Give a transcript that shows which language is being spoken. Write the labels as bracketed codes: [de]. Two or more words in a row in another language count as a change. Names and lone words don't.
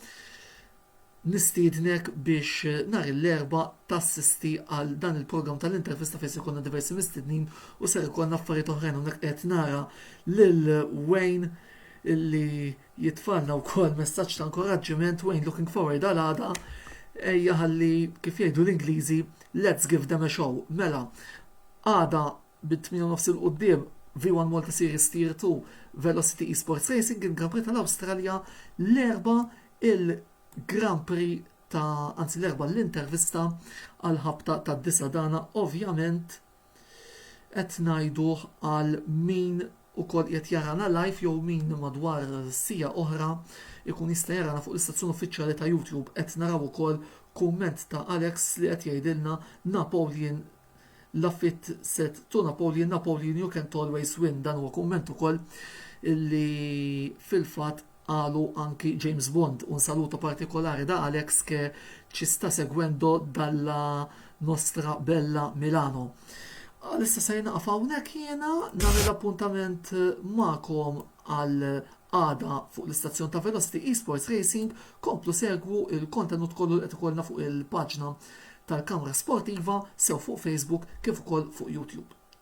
[mt] Nistiednek biex nhar l-erba' tassisti għal dan il-programm tal-intervista fejn se jkollna diversi mistednin u ser ikollna affarijiet oħrajn hawnhekk qed nara lil Wayne illi jitfalna wkoll messaġġ ta' inkoraġġiment Wayne [en] looking forward [mt] għal għada ejja ħalli kif jgħidu l-Ingliżi [en] let's give them a show. [mt] Mela għada bit-8 il-qudiem V1 Malta Series Tier 2 Velocity Esports Racing il-Grand Prix tal-Awstralja l-erba' il-Grand Prix l-erba' l-intervista għal ħabta ta' disa dana ovvjament qed ngħiduh għal min ukoll qed jarana live jew min madwar sija oħra ikun jista' jarana fuq l-istazzjon uffiċjali ta' YouTube qed naraw ukoll kumment ta' Alex li qed jgħidilna [en] Napoleon Lafitte said to Napoleon you can't always win. [mt] Dan huwa kumment ukoll illi fil-fatt qalu anki James Bond [it] un saluto partikolari da Alex che ci sta seguendo dalla nostra bella Milano. [mt] Għalissa sajna għafawnek jena namil appuntament ma'kom għal għada fuq l-istazzjon ta' Velocity Esports Racing komplu segwu il-kontenut kollu qed ikollna fuq il-paġna tal-Kamra Sportiva sew fuq Facebook kif ukoll fuq YouTube.